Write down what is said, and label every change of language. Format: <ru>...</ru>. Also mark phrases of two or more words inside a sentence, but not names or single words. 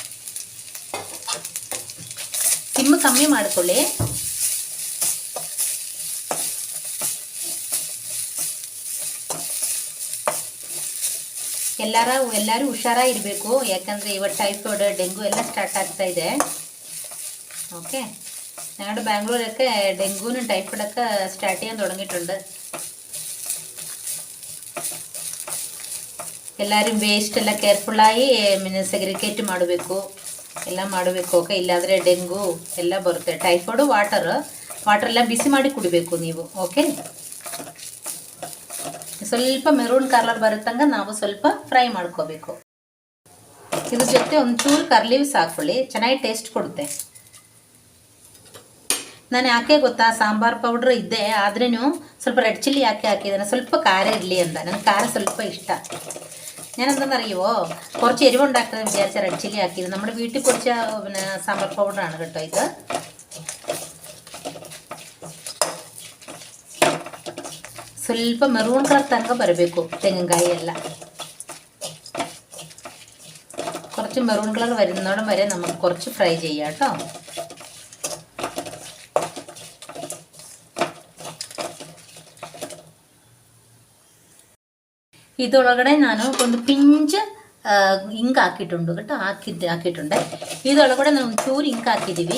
<kn>ಸಿಮ್ಮು ಕಮ್ಮಿ ಮಾಡಿಕೊಳ್ಳಿ. ಎಲ್ಲರೂ ಹುಷಾರಾಗಿರಬೇಕು, ಯಾಕಂದರೆ ಇವತ್ತು ಟೈಫಾಯ್ಡ್, ಡೆಂಗು ಎಲ್ಲ ಸ್ಟಾರ್ಟ್ ಆಗ್ತಾ ಇದೆ.</kn> <ml>ഓക്കെ, ഞങ്ങളുടെ ബാംഗ്ലൂരൊക്കെ ഡെങ്കുവിനും ടൈഫോയിഡൊക്കെ സ്റ്റാർട്ട് ചെയ്യാൻ തുടങ്ങിയിട്ടുണ്ട്.</ml> <kn>ಎಲ್ಲರೂ ವೇಸ್ಟ್ ಎಲ್ಲ ಕೇರ್ಫುಲ್ಲಾಗಿ ಸೆಗ್ರಿಗೇಟ್ ಮಾಡಬೇಕು, ಎಲ್ಲ ಮಾಡಬೇಕು. ಓಕೆ, ಇಲ್ಲಾಂದರೆ ಡೆಂಗು ಎಲ್ಲ ಬರುತ್ತೆ. ಟೈಫಾಯ್ಡು ವಾಟರೆಲ್ಲ ಬಿಸಿ ಮಾಡಿ ಕುಡಿಬೇಕು ನೀವು. ಓಕೆ, ಸ್ವಲ್ಪ</kn> <en>maroon colour</en> <kn>ಬರುತ್ತಂಗೆ ನಾವು ಸ್ವಲ್ಪ ಫ್ರೈ ಮಾಡ್ಕೋಬೇಕು. ಇದ್ರ ಜೊತೆ ಒಂಚೂರು ಕರ್ಲೀವ್ಸ್ ಹಾಕ್ಕೊಳ್ಳಿ, ಚೆನ್ನಾಗಿ ಟೇಸ್ಟ್ ಕೊಡುತ್ತೆ. ನಾನು ಯಾಕೆ ಗೊತ್ತಾ, ಸಾಂಬಾರು ಪೌಡ್ರ್ ಇದ್ದೆ ಆದ್ರೂ ಸ್ವಲ್ಪ</kn> <en>red chilli</en> <kn>ಯಾಕೆ ಹಾಕಿದ್ದಾನೆ, ಸ್ವಲ್ಪ ಖಾರ ഇരലി ಅಂತ. ನನಗೆ ಖാര ಸ್ವಲ್ಪ ഇഷ്ട.</kn> <ml>ഞാനെന്താണെന്നറിയുമോ, കുറച്ച് എരിവുണ്ടാക്കുന്നത് വിചാരിച്ച</ml> <en>red chilli</en> <ml>ആക്കിയത്. നമ്മുടെ വീട്ടിൽ പൊടിച്ച സാമ്പാർ പൗഡറാണ് കേട്ടോ ഇത്.</ml> <kn>ಸ್ವಲ್ಪ</kn> <en>maroon colour</en> <kn>ತನಕ ಬರಬೇಕು ತೆಂಗಿನಕಾಯಿ ಎಲ್ಲ.</kn> <ml>കുറച്ച്</ml> <en>maroon colour</en> <ml>വരുന്നോടം വരെ നമുക്ക് കുറച്ച് ഫ്രൈ ചെയ്യാം കേട്ടോ.</ml> <kn>ಇದರೊಳಗಡೆ ನಾನು ಒಂದು ಪಿಂಚ್ ಇಂಕ್ ಹಾಕಿಟ್ಟುಂಟು കേട്ടോ, ಹಾಕಿಟ್ಟುಂಡೆ. ಇದರೊಳಗಡೆ ನಾವು ಒಂಚೂರು ಇಂಕ್ ಹಾಕಿದ್ದೀವಿ.</kn>